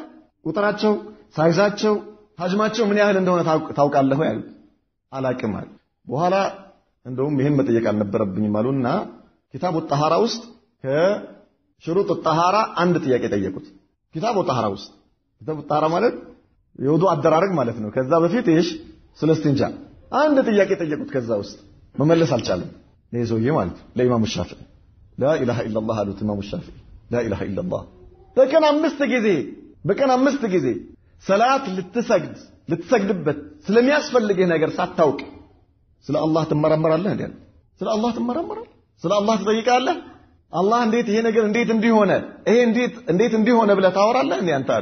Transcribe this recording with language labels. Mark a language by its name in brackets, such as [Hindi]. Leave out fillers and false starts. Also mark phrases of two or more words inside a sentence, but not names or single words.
[Amharic] ቁጥራቸው፣ ሳይዛቸው፣ ሐጅማቸው ምን ያህል እንደሆነ ታውቃለህ ወይ አሉት። አላቅም አለ። በኋላ እንደውም ይሄን መጠየቅ አልነበረብኝም አሉና ኪታቡ ጠሃራ ውስጥ ከሽሩጥ ጠሃራ አንድ ጥያቄ ጠየቁት። ኪታቡ ጠሃራ ውስጥ ኪታቡ ጠሃራ ማለት የውዱ አደራረግ ማለት ነው። ከዛ በፊት እሺ ስለ እስቲንጃ አንድ ጥያቄ ጠየቁት። ከዛ ውስጥ መመለስ አልቻለም። ይሄ ሰውዬ ማለት ለኢማሙ ሻፊዒ [Arabic] لا اله الا الله [Amharic] አሉት። ኢማሙ ሻፊዒ [Arabic] لا اله الا الله [Amharic] በቀን 5 ጊዜ ሰላት ልትሰግድበት ስለሚያስፈልግህ ነገር ሳታውቅ ስለ አላህ ትመረመራለህ እንዴ? ስለ አላህ ትመረመራለህ? ስለ አላህ ትጠይቃለህ? አላህ እንዴት ይሄ ነገር እንዴት እንዲሆነ ይሄ እንዴት እንዲሆነ ብለህ ታወራለህ እንዴ አንተ?